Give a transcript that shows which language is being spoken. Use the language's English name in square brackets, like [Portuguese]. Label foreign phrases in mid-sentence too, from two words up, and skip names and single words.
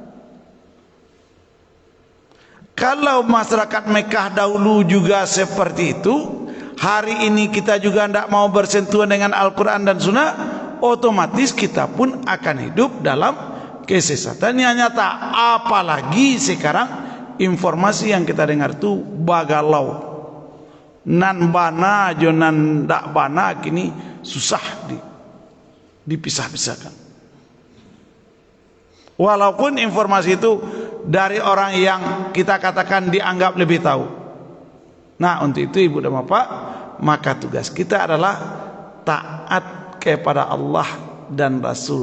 [Indonesian] Kalau masyarakat Mekah dahulu juga seperti itu, hari ini kita juga tidak mau bersentuhan dengan Al-Quran dan Sunnah, otomatis kita pun akan hidup dalam kesesatan yang nyata. Apalagi sekarang informasi yang kita dengar itu bagalau, [Minangkabau] nan bana jonan dak bana, kini [Indonesian] susah dipisah-pisahkan. Walaupun informasi itu dari orang yang kita katakan dianggap lebih tahu. Nah, untuk itu ibu dan bapak, maka tugas kita adalah taat kepada Allah dan Rasul.